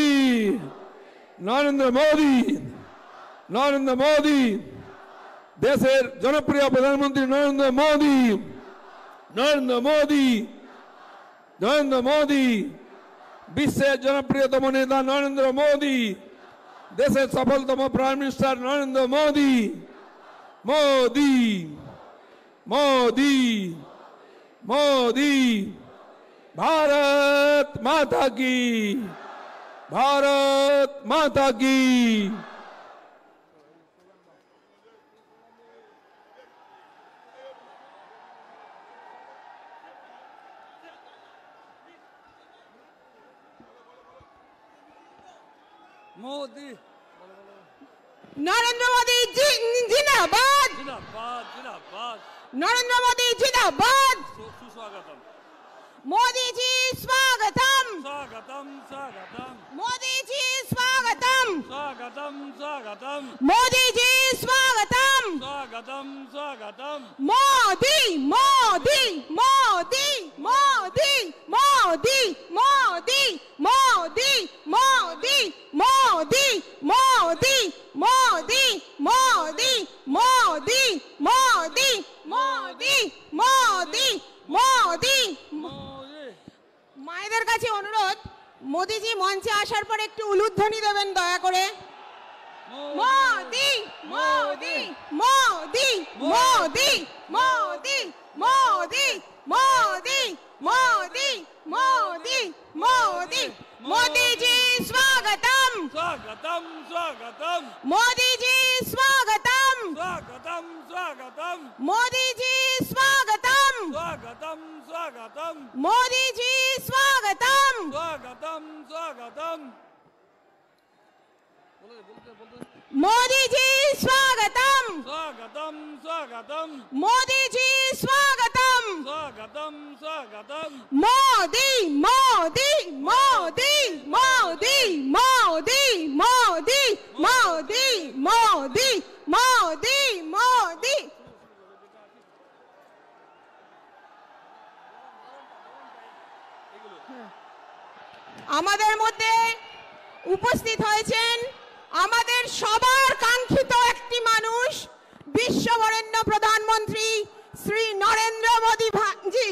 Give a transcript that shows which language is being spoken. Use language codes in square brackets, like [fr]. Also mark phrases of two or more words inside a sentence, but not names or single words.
[bn] নরেন্দ্র মোদি, নরেন্দ্র মোদি, দেশের জনপ্রিয় প্রধানমন্ত্রী নরেন্দ্র মোদি, নরেন্দ্র মোদি, নরেন্দ্র মোদি, বিশ্বের জনপ্রিয়তম নেতা নরেন্দ্র মোদী, দেশের সফলতম [en] prime minister [bn] নরেন্দ্র মোদী, মোদী মোদী মোদী। [hi] भारत माता की, भारत माता की। मोदी, नरेंद्र मोदी जी जिंदाबाद, जिंदाबाद जिंदाबाद। नरेंद्र मोदी जिंदाबाद। सुस्वागतम, मोदी जी स्वागतम, स्वागतम स्वागतम, मोदी जी स्वागतम, स्वागतम स्वागतम, मोदी जी स्वागतम, स्वागतम स्वागतम। मोदी मोदी मोदी मोदी मोदी मोदी मोदी मोदी मोदी मोदी मोदी मोदी मोदी मोदी मोदी मोदी मोदी। [bn] মায়েদের কাছে অনুরোধ, মোদিজি মঞ্চে আসার পর একটু উলুধ্বনি দেবেন দয়া করে। মোদি মোদি মোদি মোদি মোদি মোদি মোদি মোদি মোদি মোদি। [hi] मोदी जी स्वागतम, स्वागतम स्वागतम, मोदी जी स्वागतम, स्वागतम स्वागतम, मोदी जी स्वागतम, स्वागतम स्वागतम, मोदी जी स्वागतम, स्वागतम स्वागतम। मोदी जी स्वागतम, स्वागतम स्वागतम, मोदी जी स्वागतम, स्वागतम स्वागतम। मोदी मोदी मोदी मोदी मोदी मोदी मोदी मोदी मोदी मोदी। [bn] আমাদের মধ্যে উপস্থিত হয়েছেন আমাদের সবার কাঙ্ক্ষিত একটি মানুষ, বিশ্ববরেণ্য প্রধানমন্ত্রী শ্রী নরেন্দ্র মোদী জি।